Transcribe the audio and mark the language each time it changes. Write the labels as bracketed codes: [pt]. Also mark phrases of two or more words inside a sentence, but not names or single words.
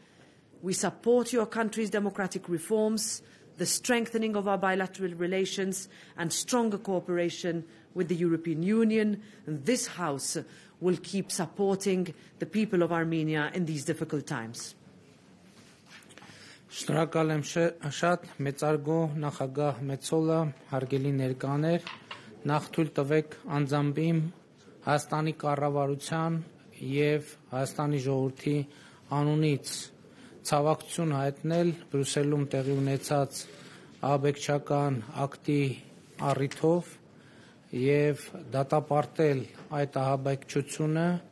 [en] We support your country's democratic reforms, the strengthening of our bilateral relations and stronger cooperation with the European Union, and this House will keep supporting the people of Armenia in these difficult times. [hy] Շնորհակալ եմ շատ, մեծարգո նախագահ Մեծոլը, հարգելի ներկաներ, նախ թույլ տվեք անձամբ իմ Հայաստանի կառավարության եւ Հայաստանի ժողովրդի անունից ցավակցություն հայտնել Բրյուսելում տեղի ունեցած ահաբեկչական ակտի առիթով եւ դատապարտել այդ ահաբեկչությունը